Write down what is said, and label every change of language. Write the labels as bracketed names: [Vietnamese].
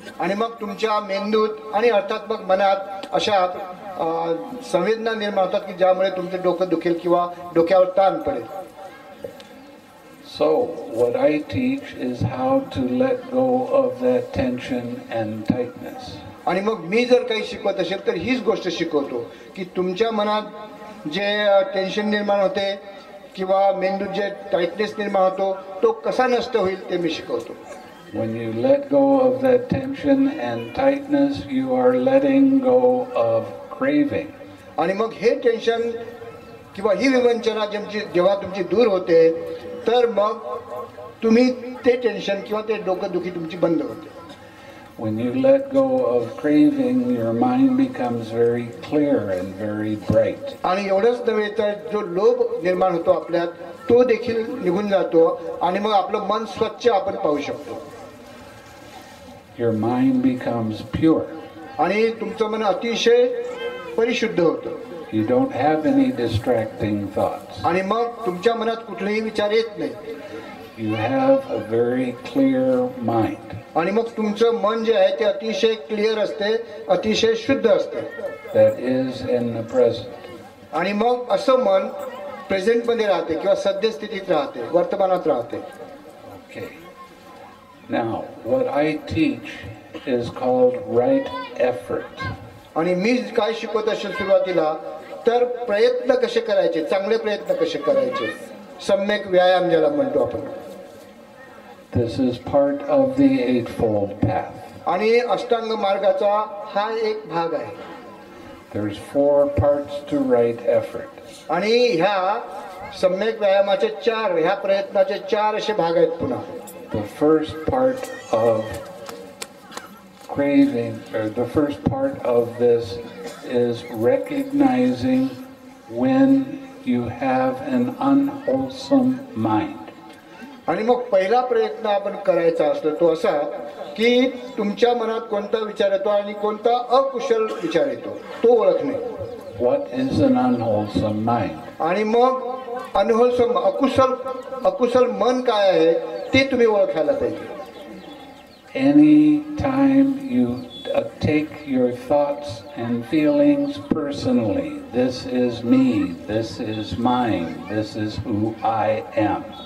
[Marathi] आणि मग तुमच्या मेंदूत आणि अर्थात मग मनात अशा संवेदना निर्माण होतात की ज्यामुळे तुमचं डोकं दुखेल किंवा डोक्यावर ताण पडेल. [English] So, what I teach is how to let go of that tension and tightness. [Marathi] आणि मग मी जर काही शिकवत असेल तर हीच गोष्ट शिकवतो की तुमच्या मनात जे टेन्शन निर्माण होते किंवा मेंदूत जे टाइटनेस निर्माण होतो तो कसा नष्ट होईल ते मी शिकवतो. [English] When you let go of that tension and tightness, you are letting go of craving. [Marathi] आणि मग हे टेन्शन किंवा ही विवंचना जेव्हा तुमची दूर होते तर मग तुम्ही ते टेन्शन किंवा ते डोकंदुखी तुमची बंद होते. [English] When you let go of craving, your mind becomes very clear and very bright. [Marathi] आणि एवढंच नव्हे तर जो लोभ निर्माण होतो आपल्यात तो देखील निघून जातो आणि मग आपलं मन स्वच्छ आपण पाहू शकतो. [English] Your mind becomes pure. [Marathi] आणि तुमचं मन अतिशय परिशुद्ध होतं. [English] You don't have any distracting thoughts. [Marathi] आणि मग तुमच्या मनात कुठलेही विचार येत नाही. [English] You have a very clear mind. [Marathi] आणि मग तुमचं मन जे आहे ते अतिशय क्लिअर असते, अतिशय शुद्ध असते. [English] That is in the present. [Marathi] आणि मग असं मन प्रेझेंटमध्ये राहते किंवा सद्यस्थितीत राहते, वर्तमानात राहते. [English] Okay. Now, what I teach is called right effort. [Marathi] आणि मी काय शिकवत असेल सुरुवातीला तर प्रयत्न कसे करायचे, चांगले प्रयत्न कसे करायचे, सम्यक व्यायाम ज्याला म्हणतो आपण. [English] This is part of the Eightfold Path. [Marathi] आणि अष्टांग मार्गाचा हा एक भाग आहे. [English] There's 4 parts to right effort. [Marathi] आणि ह्या सम्यक व्यायामाचे 4, ह्या प्रयत्नाचे 4 असे भाग आहेत पुन्हा. [English] The first part of craving, or the first part of this, is recognizing when you have an unwholesome mind. [Marathi] आणि मग पहिला प्रयत्न आपण करायचा असतो तो असा की तुमच्या मनात कोणता विचार येतो आणि कोणता अकुशल विचार येतो तो ओळखणे. [English] What is an unwholesome mind? [Marathi] आणि मग अनहोलसम अकुशल मन काय आहे ते तुम्ही ओळखायला पाहिजे. [English] Any time you take your thoughts and feelings personally, this is me, this is mine, this is who I am.